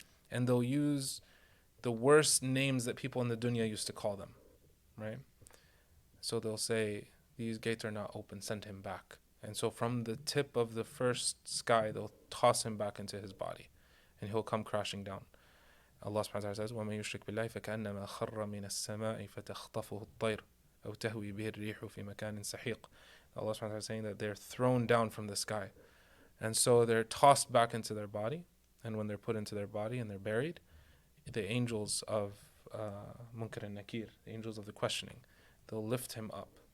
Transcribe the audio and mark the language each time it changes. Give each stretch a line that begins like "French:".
English: And they'll use the worst names that people in the dunya used to call them. Right? So they'll say, these gates are not open, send him back. And so from the tip of the first sky, they'll toss him back into his body. And he'll come crashing down. Allah subhanahu wa ta'ala says,
Arabic: وَمَن يُشْرِكْ بِاللَّهِ فَكَأَنَّمَا خَرَّ مِنَ السَّمَاءِ فَتَخْطَفُهُ الطَّيْرُ أَوْ تَهْوِي بِهِ الرِّيحُ فِي مَكَانٍ سَحِيقٍ.
English: Allah subhanahu wa ta'ala is saying that they're thrown down from the sky. And so they're tossed back into their body. And when they're put into their body and they're buried, the angels of Munkar and Nakir, the angels of the questioning, they'll lift him up.